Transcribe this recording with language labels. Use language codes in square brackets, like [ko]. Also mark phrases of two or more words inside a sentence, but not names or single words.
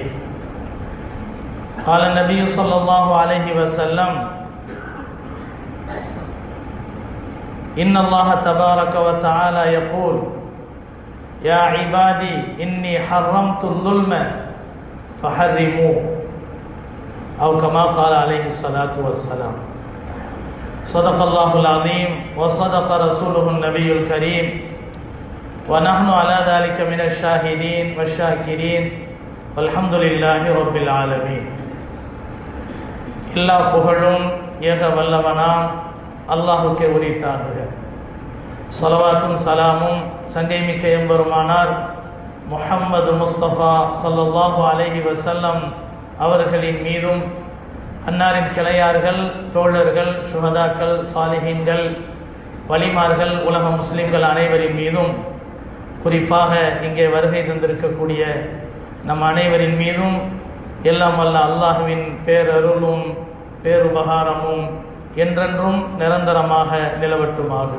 [ar] قال النبي صلى الله عليه وسلم: إن الله تبارك وتعالى يقول: يا عبادي إني حرمت الظلم فحرموه، أو كما قال عليه الصلاة والسلام. صدق الله العظيم وصدق رسوله النبي الكريم، ونحن على ذلك من الشاهدين والشاكرين والحمد لله رب العالمين. [ta] எல்லா புகழும் ஏக வல்லவனாம் அல்லாஹுக்கே உரித்தாகுக. ஸலவாத்தும் சலாமும் சங்கை மிக்க எம்பெருமானார் முஹம்மது முஸ்தபா [ar] صلى الله عليه [ta] வஸல்லம் அவர்களின் மீதும், அன்னாரின் கிளையார்கள், தோழர்கள், சுஹதாக்கள், சாலிஹீன்கள், வலிமார்கள், உலக முஸ்லிம்கள் அனைவரின் மீதும், குறிப்பாக இங்கே வருகை தந்திருக்கக்கூடிய நம் அனைவரின் மீதும் எல்லாம் வல்ல அல்லாஹுவின் பேரருளும் பேருபகாரமும் என்றென்றும் நிரந்தரமாக நிலவட்டுமாகுக.